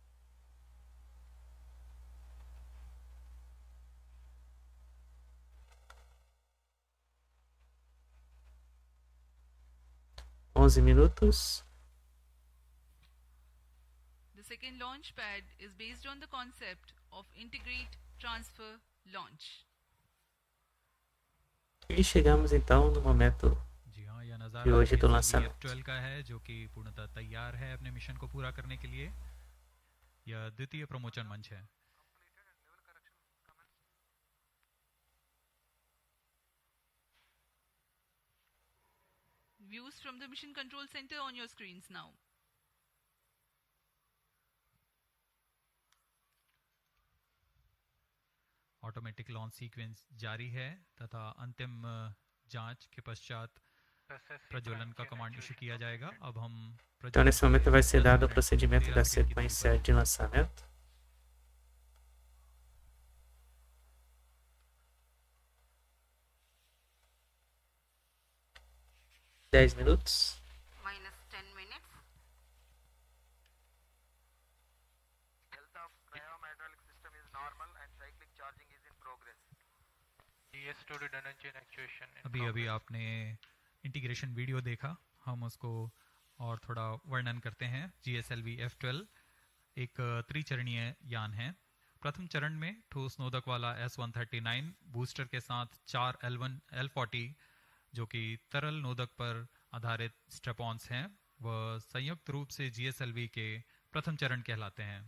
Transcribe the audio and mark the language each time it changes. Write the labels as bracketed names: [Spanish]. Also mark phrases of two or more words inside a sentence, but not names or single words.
[Portuguese] Minutos. [English] The second launch pad is based on the concept of integrate, transfer, launch. [Portuguese] E chegamos então no momento [Hindi] जी हाँ, यह [Portuguese] de [Hindi] नज़ारा [Portuguese] hoje do lançamento. [Hindi] F12 का है जो कि पूर्णतः तैयार है अपने मिशन को पूरा करने के लिए। यह द्वितीय प्रमोचन मंच है। [English] Views from the Mission Control Center on your screens now. automatic launch sequence [Hindi] जारी है तथा अंतिम जांच के पश्चात प्रज्वलन का [English] command issue [Hindi] किया जाएगा। अब हम [Portuguese] Então, nesse momento vai ser dado o procedimento da sequência de lançamento. -10 minutos. [English] minus 10 minutes. Health of cryomhydraulic system is normal and cyclic charging is in progress. GS2 redundancy and actuation in [Hindi] अभी [English] progress. [Hindi] आपने [English] integration video [Hindi] देखा, हम उसको और थोड़ा वर्णन करते हैं। GSLV-F12 एक त्रिचरणीय यान है। प्रथम चरण में ठोस नोदक वाला S139 बूस्टर के साथ 4 L40 जो कि तरल नोदक पर आधारित स्ट्रेपॉन्स हैं, वह संयुक्त रूप से GSLV के प्रथम चरण कहलाते हैं।